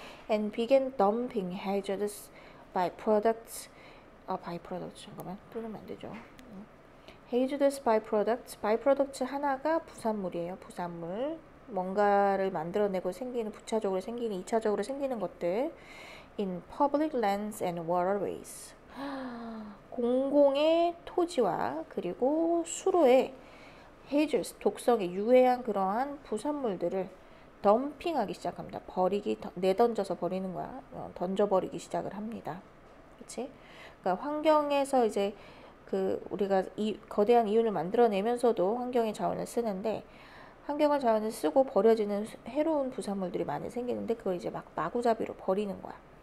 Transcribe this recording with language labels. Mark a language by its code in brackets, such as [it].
[en] and began dumping hazardous byproducts, [ko] 잠깐만, 또 넣으면 안 되죠. hazardous byproducts 하나가 부산물이에요. 부산물. 뭔가를 만들어내고 생기는, 부차적으로 생기는, 2차적으로 생기는 것들. [en] in public lands and waterways. [ko] 공공의 토지와 그리고 수로에 hazardous, 독성에 유해한 그러한 부산물들을 덤핑하기 시작합니다. 내던져서 버리는 거야. 던져버리기 시작을 합니다. 그치? 그러니까 환경에서 이제 우리가 거대한 이윤을 만들어내면서도 환경의 자원을 쓰는데, 환경의 자원을 쓰고 버려지는 해로운 부산물들이 많이 생기는데 그걸 이제 막 마구잡이로 버리는 거야.